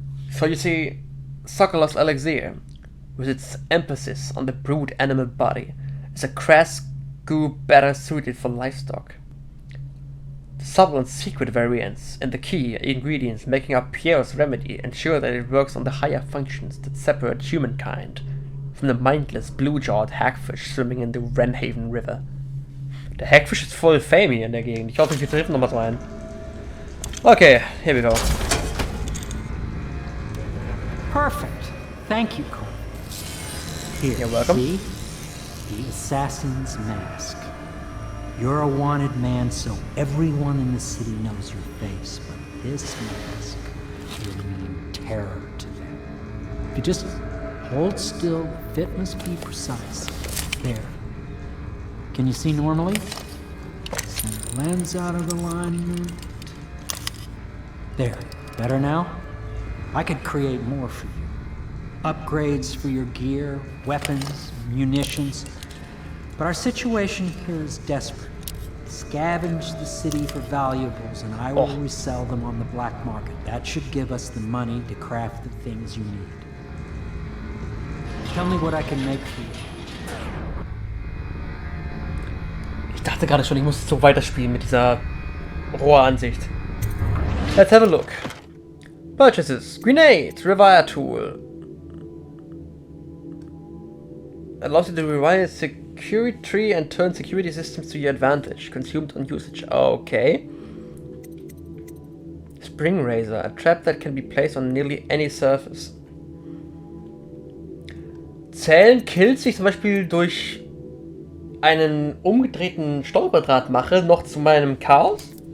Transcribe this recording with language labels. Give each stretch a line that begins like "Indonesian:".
English: For you see, Sokolov's elixir, with its emphasis on the brute animal body, is a crass goo better suited for livestock. The subtle and secret variants in the key ingredients making up Piero's remedy ensure that it works on the higher functions that separate humankind from the mindless blue-jawed hagfish swimming in the Wrenhaven River.
German: Der Hagfish ist voll fame hier in der Gegend. Ich hoffe, wir treffen noch was rein.
English: Okay, here we go. Perfect. Thank you, Cole. Here, You're welcome. see? The assassin's mask. You're a wanted man, so everyone in the city knows your face, but this mask will mean terror to them. If you just Hold still, fit must be precise. There. Can you see normally? Send the lens out of alignment. There. Better now? I could create more for you. Upgrades for your gear, weapons, munitions. But our situation here is desperate. Scavenge the city for valuables and I will resell them on the black market. That should give us the money to craft the things you need. Tell me what I can make for you.
German: Ich dachte gerade schon, ich muss so weiterspielen mit dieser Rohransicht.
English: Let's have a look. Purchases. Grenade. Rewire tool. Allows you to rewire security tree and turn security systems to your advantage. Consumed on usage. Okay. Spring razor. A trap that can be placed on nearly any surface.
German: Zählen Kills, die ich zum Beispiel durch einen umgedrehten Stolperdraht mache, noch zu meinem Chaos?